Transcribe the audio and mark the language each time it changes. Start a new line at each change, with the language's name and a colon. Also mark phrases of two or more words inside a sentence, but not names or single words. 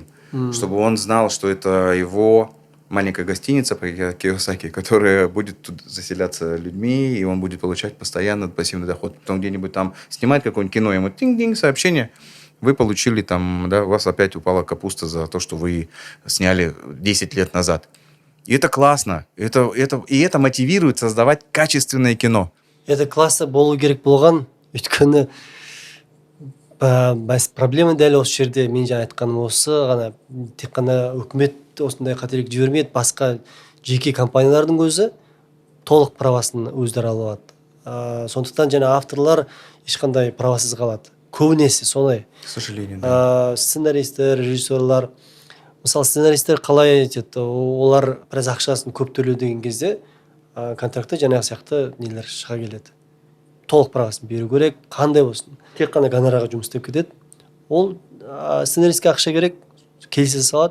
Russian: Чтобы он знал, что это его маленькая гостиница по Кийосаки, которая будет тут заселяться людьми, и он будет получать постоянно пассивный доход. Потом где-нибудь там снимать какое-нибудь кино, ему тинг-динг, сообщение. Вы получили там, да, у вас опять упала капуста за то, что вы сняли 10 лет назад. И это классно. И это мотивирует создавать качественное кино. Это классно
Kazakh: болу керек болған, өйткені проблема дәл осы жерде мен жаңа айтқаным осы ғана, тек қана үкімет осындай қателік жібермейді, басқа жеке компаниялардың өзі толық правасын өздері алып алады. Сондықтан жаңа авторлар ешқандай правасыз қалады. Көбінесе солай.
Russian: К сожалению, да.
Kazakh: Сценаристер, режиссерлар, мысалы сценаристер қалай айтады, олар біраз ақшасын көп төлеу деген кезде контрактта жаңағы сияқты нелер шыға келеді. Толық правасын беру керек, қандай болсын. Тек қана гонорарға жұмыс істеп кетеді. Ол сценаристке ақша керек, келісе салады.